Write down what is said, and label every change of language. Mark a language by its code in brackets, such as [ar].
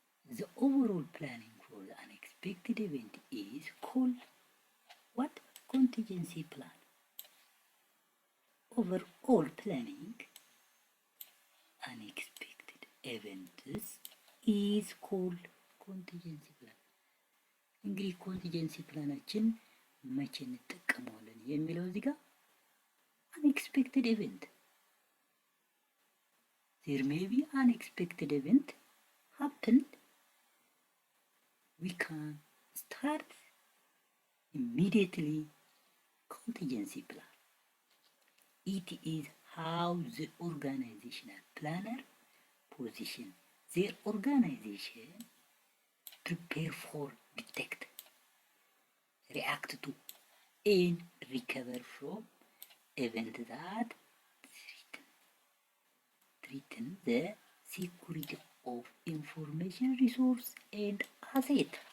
[en] The overall planning for the unexpected event is called what? Contingency plan. Overall planning unexpected events is called contingency plan. [am] እንግዲህ ኮንቲጀንሲ ፕላናችን መቼ እንጠቀመዋለን የሚለው እዚህ ጋር unexpected event. [en] There may be unexpected event happened. We can start immediately contingency plan. It is how the organizational planner position their organization, prepare for, detect, react to, and recover from events that threaten the security of information resource and asset.